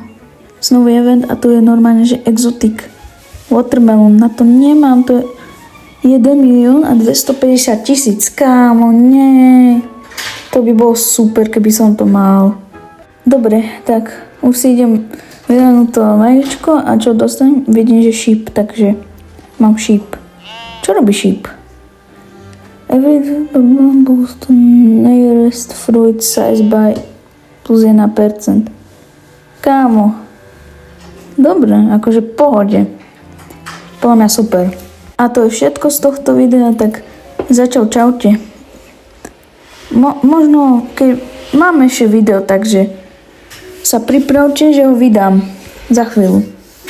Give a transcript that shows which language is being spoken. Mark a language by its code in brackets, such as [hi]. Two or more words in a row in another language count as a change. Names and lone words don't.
[sk] Znovu event a to je normálne, že Exotic. Watermelon, na to nemám, to je 1 250 000, kámo, nie. To by bolo super, keby som to mal. Dobre, tak už si idem vyranúť to vajíčko a čo dostanem? Vidím, že sheep, takže mám sheep. Čo robí sheep? [en] Every boost nearest fruit size by plus 1%. [sk] Kámo. Dobre, akože pohode. Podľa mňa super. A to je všetko z tohto videa, tak čaute. Možno, keď mám ešte video, takže sa pripravte, že ho vydám za chvíľu.